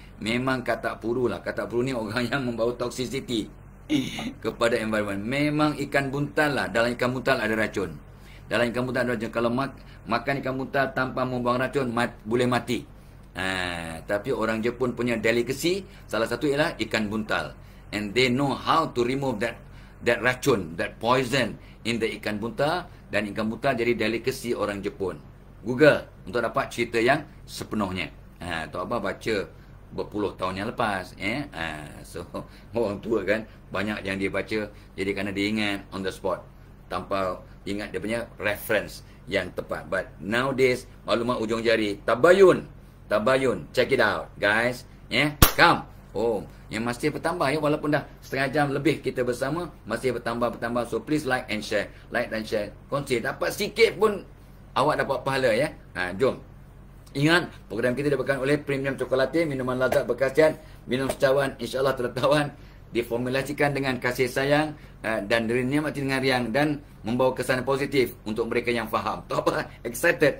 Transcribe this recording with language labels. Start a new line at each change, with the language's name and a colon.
Malay: Memang katak puru lah. Katak puru ni orang yang membawa toxicity kepada environment. Memang ikan buntal lah. Dalam ikan buntal ada racun. Dalam ikan buntal ada racun. Kalau makan ikan buntal tanpa membuang racun, boleh mati. Tapi orang Jepun punya delicacy, salah satu ialah ikan buntal.
English: And they know how to remove that racun, that poison in the ikan buntal.
Malay: Dan ikan buntal jadi delicacy orang Jepun. Google untuk dapat cerita yang sepenuhnya. Tok Abah baca berpuluh tahun yang lepas. So, orang tua kan, banyak yang dia baca. Jadi kerana dia ingat
English: on the spot.
Malay: Tanpa ingat dia punya reference yang tepat.
English: But nowadays,
Malay: maklumat ujung jari.
English: Tabayun. Check it out, guys. Come.
Malay: Yang masih bertambah ya. Walaupun dah setengah jam lebih kita bersama, masih bertambah.
English: So, please like and share.
Malay: Like dan share. Kongsi. Dapat sikit pun awak dapat pahala ya. Jom. Ingat, program kita diberikan oleh Premium Chocolate, minuman lazat berkhasiat, minum secawan, insya-Allah tertawan, diformulasikan dengan kasih sayang dan dinikmati dengan riang dan membawa kesan positif untuk mereka yang faham. Tahu apa? Excited.